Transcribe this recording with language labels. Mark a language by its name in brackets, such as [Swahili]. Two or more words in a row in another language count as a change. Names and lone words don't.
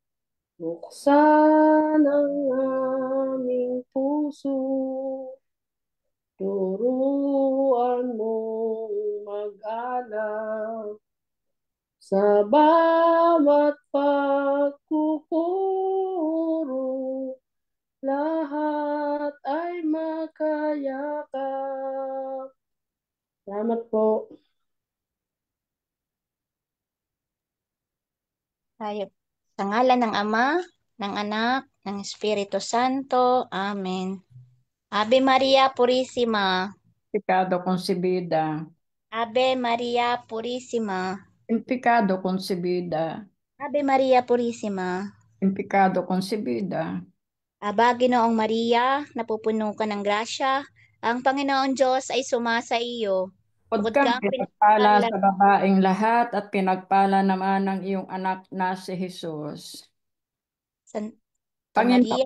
[Filipino] Buksan ang aming puso, turuan mong mag-alala sa bawat pagkukuro, lahat ay makayakap. Salamat po. Tayo. Sa ngalan ng Ama, ng Anak, ng Espiritu Santo. [Spanish] Amen. Ave Maria Purísima. pecado concebida, Ave Maria Purísima. in pecado concebida, Ave Maria Purísima. in pecado concebida. [Filipino] Aba, Ginoong Maria, napupuno ka ng grasya. Ang Panginoon Diyos ay sumasa iyo. Huwag Bukod kang kang pinagpala pinagpala sa babaeng lahat at pinagpala naman ng iyong anak na si Jesus. Santa Maria,